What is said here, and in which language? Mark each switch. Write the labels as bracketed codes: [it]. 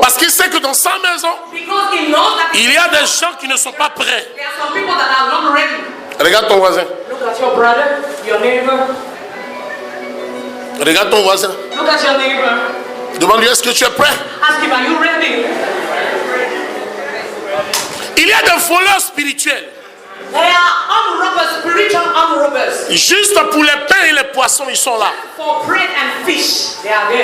[fr] Parce qu'il sait que dans sa maison, [en] Because he knows that [fr] il y a des gens qui ne sont pas prêts. [en] there are some people that are not ready. [fr] Regarde ton voisin. [en] Look at your brother, your neighbor. [fr] Regarde ton voisin. [en] Look at your neighbor. [fr] Demande-lui, est-ce que tu es prêt? [en] Ask him, are you ready? [fr] Il y a des voleurs spirituels. [en] They are armed robbers, spiritual armed robbers. [fr] Juste pour les pains et les poissons, ils sont là. [en] For bread and fish, they are there.